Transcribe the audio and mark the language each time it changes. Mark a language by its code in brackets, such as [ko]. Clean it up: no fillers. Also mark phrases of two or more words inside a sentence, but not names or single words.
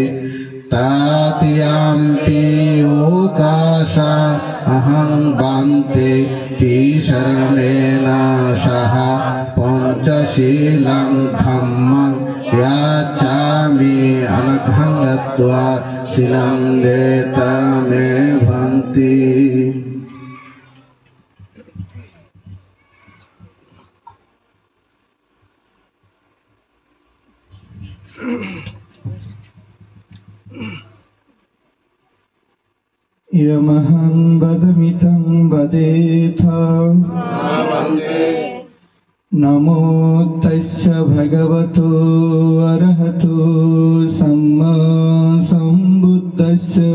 [pi] তৃতীয়ম্পি ওকাশা অহং ভান্তে তিশরণেন সহ পঞ্চশীলং ধম্মং ইয়াচামি অনঘং গত্বা শীলং বেতা মে ভান্তে। यमहं वदमितं वदेथा नमो तस्य भगवतो अरहतो सम्मा सम्बुद्धस्य।